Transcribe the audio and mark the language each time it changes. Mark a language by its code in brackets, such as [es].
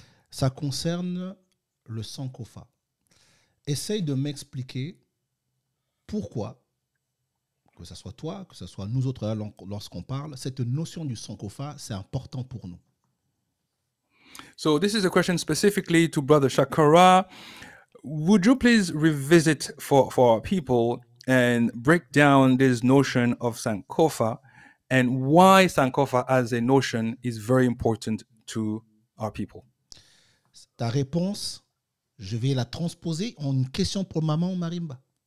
[fr] Ça concerne le Sankofa. Essaye de m'expliquer pourquoi, que ce soit toi, que ce soit nous autres là, lorsqu'on parle, cette notion du Sankofa, c'est important pour nous. [en] So this is a question specifically to Brother Shakara. Would you please revisit for our people and break down this notion of Sankofa and why Sankofa as a notion is very important to our people? [fr] Ta réponse, je vais la transposer en une question pour maman Marimba.